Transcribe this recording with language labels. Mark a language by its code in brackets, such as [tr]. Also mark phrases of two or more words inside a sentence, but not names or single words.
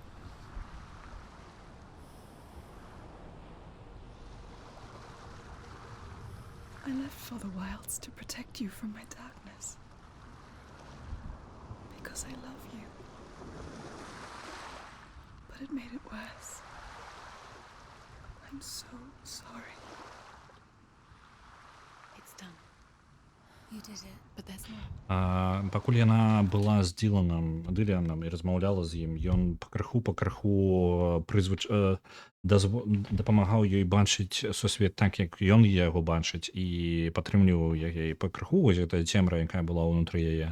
[en] I left for the wilds to protect you from my darkness. Because I love you. But it made it worse. I'm so sorry. It's done. You did it, but there's more. [be] Пакуль яна была з Дыліанам і размаўляла з ім, ён пакрыху дапамагаў ёй бачыць сусвет так, як ён яго бачыць, і падтрымліваў яе пакрыху, вось гэтая цемра, якая была ўнутры яе.